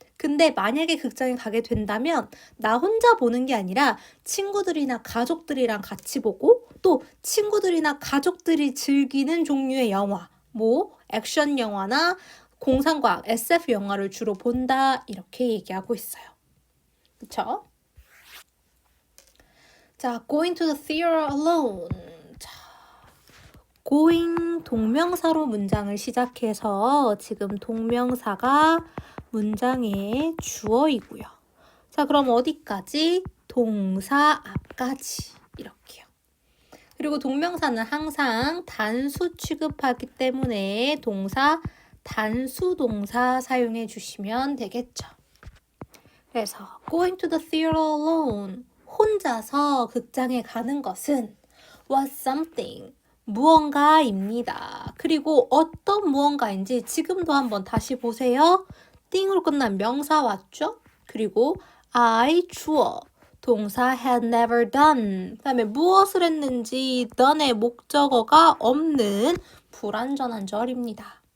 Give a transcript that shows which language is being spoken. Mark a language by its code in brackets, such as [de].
[ko] 근데 만약에 극장에 가게 된다면 나 혼자 보는 게 아니라 친구들이나 가족들이랑 같이 보고 또 친구들이나 가족들이 즐기는 종류의 영화, 뭐 액션 영화나 공상과학, SF 영화를 주로 본다 이렇게 얘기하고 있어요. 그쵸? [en] 자, going to the theater alone. [ko] 자, going 동명사로 문장을 시작해서 지금 동명사가 문장의 주어이고요. 자, 그럼 어디까지? 동사 앞까지 이렇게요. 그리고 동명사는 항상 단수 취급하기 때문에 동사 단수 동사 사용해 주시면 되겠죠. 그래서 [en] going to the theater alone [ko] 혼자서 극장에 가는 것은 [en] was something [ko] 무언가입니다. 그리고 어떤 무언가인지 지금도 한번 다시 보세요. 띵으로 끝난 명사 왔죠? 그리고 I 주어 동사 [en] had never done [ko] 그 다음에 무엇을 했는지 done의 목적어가 없는 불완전한 절입니다.